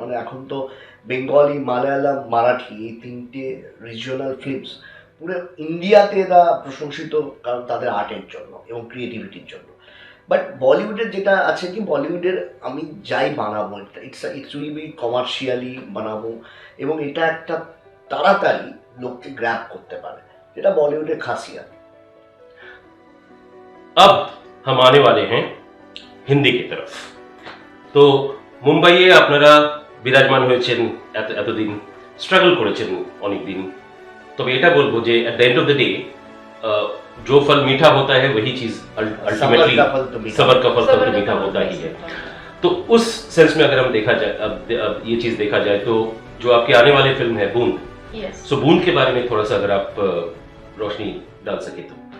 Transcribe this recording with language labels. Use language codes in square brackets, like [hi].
[bn] মানে এখন তো বেঙ্গলি, মালায়ালাম, মারাঠি, এই তিনটে রিজিওনাল ফিল্মস পুরো ইন্ডিয়াতে এরা প্রশংসিত, কারণ তাদের আর্টের জন্য এবং ক্রিয়েটিভিটির জন্য। বাট বলিউডের যেটা আছে কি, বলিউডের আমি যাই বানাবো, ইটস উইল বি কমার্শিয়ালি বানাবো, এবং এটা একটা তাড়াতাড়ি লোককে গ্র্যাব করতে পারে, যেটা বলিউডের খাসিয়াত। [hi] अब हम आने वाले हैं হিন্দি की तरफ। [bn] তো মুম্বাইয়ে আপনারা বিরাজমান হয়েছেন এতদিন, স্ট্রাগল করেছেন অনেকদিন। তবে এটা বলবো যে at the end of the day [hi] जो फल मीठा होता है वही चीज अल्टीमेटली सबर का फल तो मीठा होता ही है। तो उस सेंस में अगर हम देखा जाए, अब ये चीज देखा जाए, तो जो आपके आने वाले फिल्म है बूंद, सो बूंद के बारे में थोड़ा सा अगर आप रोशनी डाल सके तो।